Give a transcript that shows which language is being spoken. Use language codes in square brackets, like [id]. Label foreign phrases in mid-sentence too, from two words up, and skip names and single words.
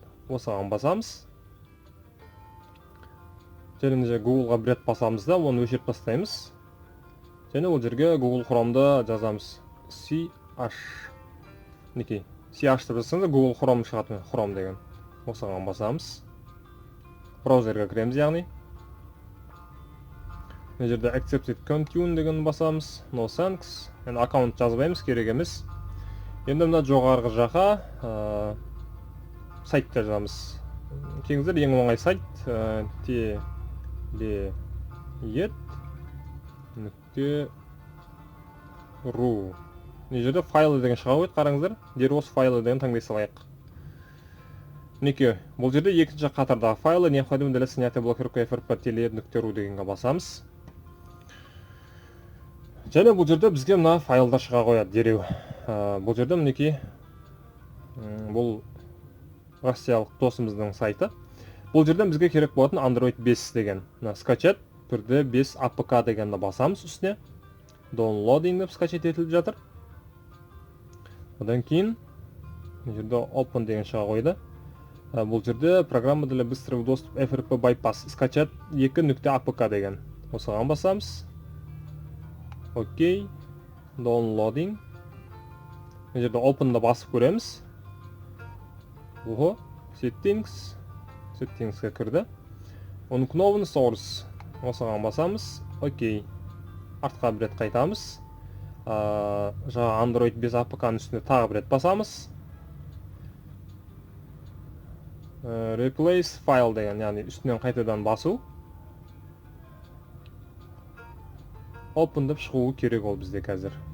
[kk] Осыған басамыз. Және Google-ға бір рет басамыз да, оны өшіріп тастаймыз. Және ол жерге Google Chrome'да жазамыз. CH. Мінекей, CH деп жазсаңыз Google Chrome шығады, Chrome деген. Осыған басамыз. Браузерге кіреміз, яғни. Мына жерде [en] accepted continue [kk] деген басамыз. [en] No thanks. [kk] Енді аккаунт жазбаймыз, керек емес. Енді мына жоғарғы жаққа сайтта жазамыз. Кеңіздер ең оңай сайт teled.ru. Мына жерде файлы деген шыға қойды, қараңыздар. Дер осы файлы деген таңдай салайық. Мінекей, бұл жерде екінші қатардағы [ru] файлы необходимо для снятия блокировка [kk] FRP teled.ru дегенге басамыз. Және бұл жерде бізге мына файлдар шыға қояды дереу. Бұл жерде мінекей, бұл россиялық досымыздың сайты. Бұл жерден бізге керек болатын Android 5 деген. Скачат түрде 5 APK дегенді басамыз үстіне. Downloading деп скачат етіліп жатыр. Одан кейін бұл жерде Open деген шыға қойды. Бұл жерде [ru] программа для быстрого доступа [en] FRP bypass [ru] скачат 2.APK деген. [kk] Осыған басамыз. Окей. Downloading. Бұл жерде Open'да басып көреміз. Ого, Settings'қа кірді. [en] Unknown source. [kk] Осыған басамыз. Окей. Артқа бір рет қайтамыз. Жаңа Android 5 APK-ның үстіне тағы бір рет басамыз. [en] Replace file [kk] деген, яғни үстінен қайтадан басу. Open деп шығуы керек ол бізде қазір.